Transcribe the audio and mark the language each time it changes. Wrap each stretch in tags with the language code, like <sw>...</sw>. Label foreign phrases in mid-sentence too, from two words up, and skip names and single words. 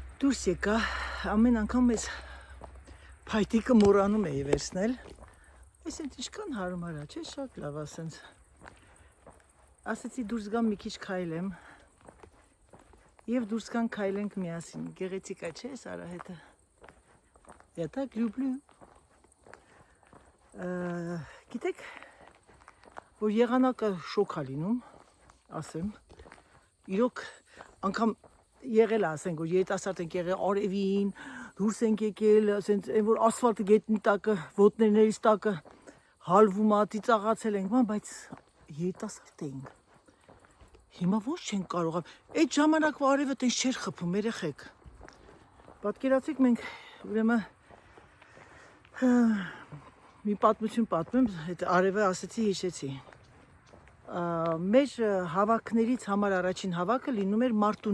<hy>Դուրս եկա, ամեն անգամ ես փայտիկը մոռանում էի վերցնել։ Այսինքն ինչքան հարմար է, չէ՞, շատ լավ ասենց։ Ասեցի դուրս գամ մի քիչ քայլեմ։ Եվ դուրս գան քայլենք միասին։ Գեղեցիկ է, չէ՞, Սարահետը։</hy> <ru>Я так люблю։</ru> <hy>Գիտեք, որ եղանակը շոկ է լինում, ասեմ։ Իրոք անգամ եղել ասենք որ երիտասարդ ենք եղել արևին, դուրս ենք եկել, ասենց այն որ ասֆալտը գետնի տակը, ոտներներից տակը հալվում է, ծիծաղացել ենք, բայց երիտասարդ էինք։ Հիմա ոչ չենք կարող։ Այդ ժամանակվա արևը տենց չէր խփում, երեխեք։ Պատկերացեք մենք ուրեմն մի պատմություն պատմեմ, այդ արևը ասեցի հիշեցի։ Մեր հավաքներից համար առաջին հավաքը լինում էր</hy>